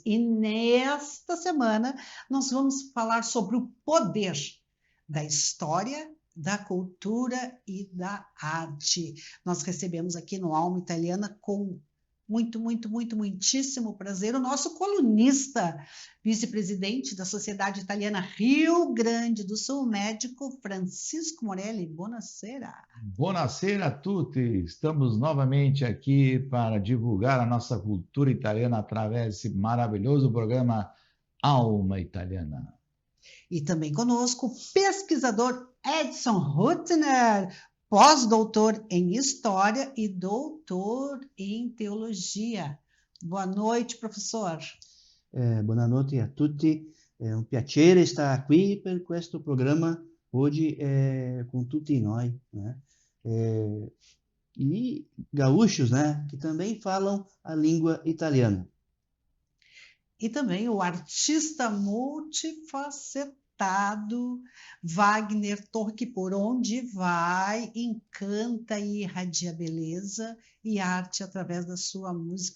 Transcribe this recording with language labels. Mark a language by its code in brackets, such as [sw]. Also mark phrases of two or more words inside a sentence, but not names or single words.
[pt] E nesta semana nós vamos falar sobre o poder da história, da cultura e da arte. Nós recebemos aqui no Alma Italiana com muitíssimo prazer, o nosso colunista, vice-presidente da Sociedade Italiana Rio Grande do Sul, médico Francisco Morelli. [it] Buonasera. Buonasera a tutti. [pt] Estamos novamente aqui para divulgar a nossa cultura italiana através desse maravilhoso programa Alma Italiana. E também conosco o pesquisador Edson Rutner, pós-doutor em História e doutor em Teologia. Boa noite, professor. [it] Buonanotte a tutti. [pt] É um piacere estar aqui [it] per questo [pt] programa hoje com tutti nós, né? E gaúchos, né? Que também falam a língua italiana. E também o artista multifacetado Wagner Torre, que por onde vai encanta e irradia beleza e arte através da sua música.